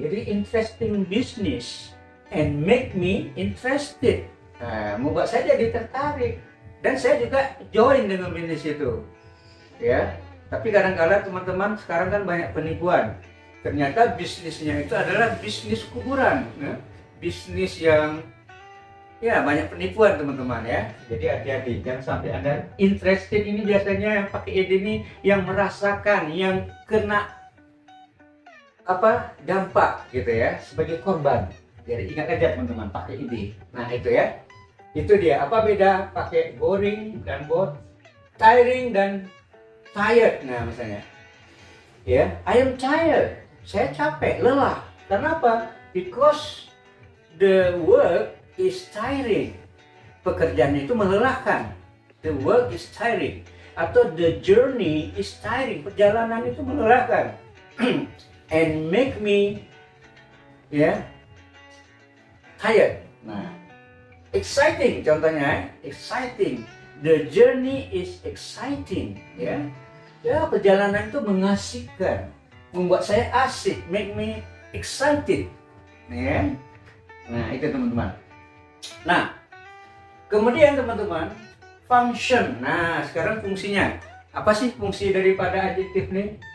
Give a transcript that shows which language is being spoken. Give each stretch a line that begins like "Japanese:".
Indonesian: Jadi
English: interesting business and make me interested.
Indonesian: Nah, membuat saya jadi tertarik, dan saya juga join dengan bisnis itu, ya. Tapi kadang-kadang teman-teman sekarang kan banyak penipuan. Ternyata bisnisnya itu adalah bisnis kuburan, ya. Bisnis yang, ya, banyak penipuan teman-teman ya. Jadi hati-hati, jangan sampai Anda interested. Ini biasanya yang pakai ide ini yang merasakan, yang kena dampak gitu ya, sebagai korban. Jadi ingat aja teman-teman, pakai ide. Nah, itu ya. Itu dia. Apa beda pakai boring dan bored, tiring dan tired. Nah, misalnya, ya,
English: I am tired.
Indonesian: Saya capek, lelah. Kenapa?
English: Because the work is tiring.
Indonesian: Pekerjaan itu melelahkan.
English: The work is tiring.
Indonesian: Atau
English: the journey is tiring.
Indonesian: Perjalanan itu melelahkan.
English: And make me, ya, tired.
Indonesian: Nah, exciting contohnya, exciting.
English: The journey is exciting, ya.
Indonesian: Ya, perjalanan itu mengasihkan, membuat saya asik,
English: make me excited,
Indonesian: ya. Nah, itu teman-teman. Nah, kemudian teman-teman, function. Nah, sekarang fungsinya. Apa sih fungsi daripada adjektif nih?